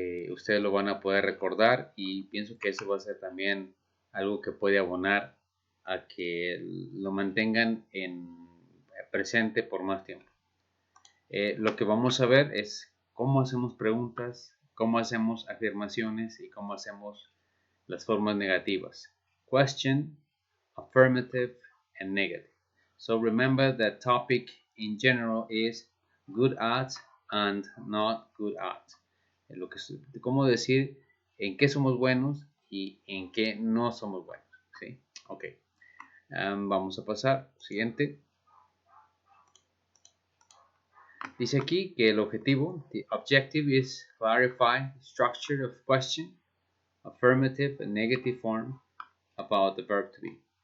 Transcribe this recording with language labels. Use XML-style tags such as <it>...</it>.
<es>Ustedes lo van a poder recordar y pienso que eso va a ser también algo que puede abonar a que lo mantengan en presente por más tiempo. Lo que vamos a ver es cómo hacemos preguntas, cómo hacemos afirmaciones y cómo hacemos las formas negativas.</es> <en>Question, affirmative, and negative. So remember that topic in general is good at and not good at.</en> <es>Cómo decir en qué somos buenos y en qué no somos buenos. ¿Sí? Ok. Vamos a pasar. Siguiente. Dice aquí que el objetivo,</es> <en>the objective is clarify the structure of question, affirmative and negative form about the verb to be.</en>